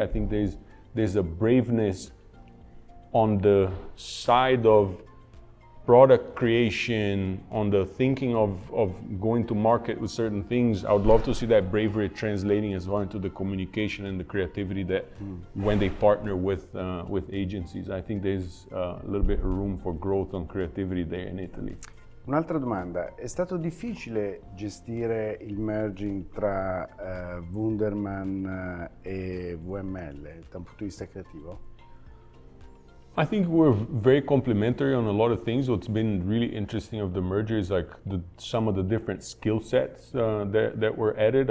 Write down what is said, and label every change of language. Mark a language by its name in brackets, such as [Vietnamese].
[English] I think there's a braveness on the side of product creation, on the thinking of going to market with certain things. I would love to see that bravery translating as well into the communication and the creativity that when they partner with agencies. I think there's a little bit of room for growth on creativity there in Italy. [Italian] Un'altra domanda, è stato difficile gestire il merging tra Wunderman e VML da un punto di vista creativo? [English] I think we're very complementary on a lot of things. What's been really interesting of the merger is like some of the different skill sets that were added.